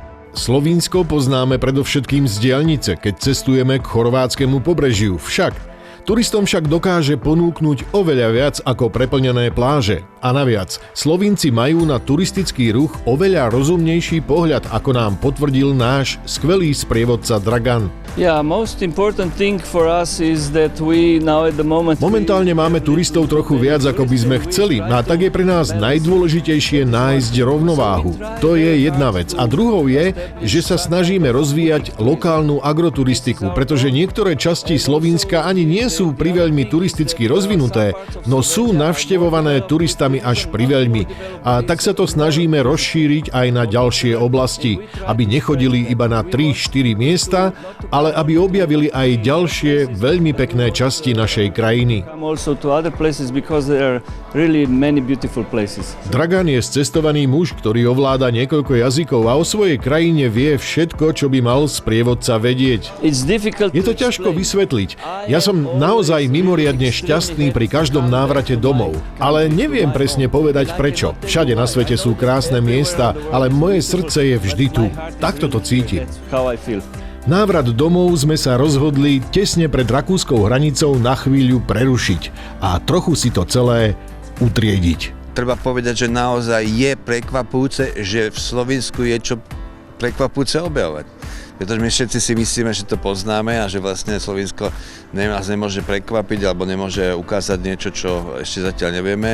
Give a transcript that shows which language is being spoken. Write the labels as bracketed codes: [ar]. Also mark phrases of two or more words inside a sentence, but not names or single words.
[sk] Slovinsko poznáme predovšetkým z diaľnice, keď cestujeme k chorvátskemu pobrežiu. Však Turistom však dokáže ponúknuť oveľa viac ako preplnené pláže. A naviac, Slovinci majú na turistický ruch oveľa rozumnejší pohľad, ako nám potvrdil náš skvelý sprievodca Dragan. [en] Yeah, most important thing for us is that we now at the moment [sk] Momentálne máme turistov trochu viac, ako by sme chceli, a tak je pre nás najdôležitejšie nájsť rovnováhu. To je jedna vec. A druhou je, že sa snažíme rozvíjať lokálnu agroturistiku, pretože niektoré časti Slovenska ani nie sú priveľmi turisticky rozvinuté, no sú navštevované turistami až priveľmi. A tak sa to snažíme rozšíriť aj na ďalšie oblasti, aby nechodili iba na 3-4 miesta, ale aby objavili aj ďalšie veľmi pekné časti našej krajiny. [en] come also to other places because there are really many beautiful places. [sk] Dragan je scestovaný muž, ktorý ovláda niekoľko jazykov a o svojej krajine vie všetko, čo by mal sprievodca vedieť. [en] It's difficult. [sk] Je to ťažko vysvetliť. Ja som naozaj mimoriadne šťastný pri každom návrate domov, ale neviem presne povedať prečo. Všade na svete sú krásne miesta, ale moje srdce je vždy tu. Takto to cítim. [en] How I feel. [sk] Návrat domov sme sa rozhodli tesne pred rakúskou hranicou na chvíľu prerušiť a trochu si to celé utriediť. Treba povedať, že naozaj je prekvapujúce, že v Slovensku je čo prekvapujúce objavovať. Pretože my všetci si myslíme, že to poznáme a že vlastne Slovensko nás nemôže prekvapiť alebo nemôže ukázať niečo, čo ešte zatiaľ nevieme.